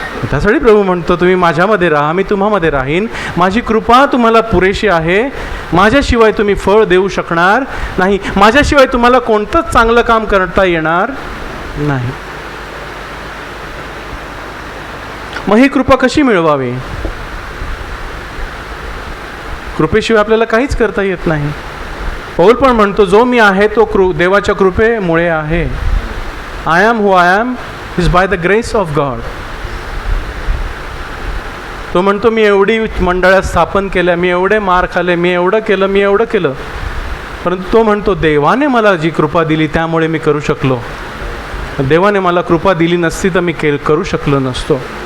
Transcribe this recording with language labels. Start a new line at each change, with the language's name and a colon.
Marathi: त्यासाठी प्रभू म्हणतो, तुम्ही माझ्यामध्ये राहा, मी तुम्हामध्ये राहीन, माझी कृपा तुम्हाला पुरेशी आहे, माझ्याशिवाय तुम्ही फळ देऊ शकणार नाही, माझ्याशिवाय तुम्हाला कोणतंच चांगलं काम करता येणार नाही। मग ही कृपा कशी मिळवावी? कृपेशिवाय आपल्याला काहीच करता येत नाही। पौल पण म्हणतो, जो मी आहे तो देवाच्या कृपेमुळे आहे।
English: I am who I am is by the grace of God.
Marathi: तो म्हणतो, मी एवढी मंडळ्या स्थापन केल्या, मी एवढे मार खाल्ले, मी एवढं केलं, परंतु तो म्हणतो, देवाने मला जी कृपा दिली त्यामुळे मी करू शकलो। देवाने मला कृपा दिली नसती तर मी करू शकलो नसतो।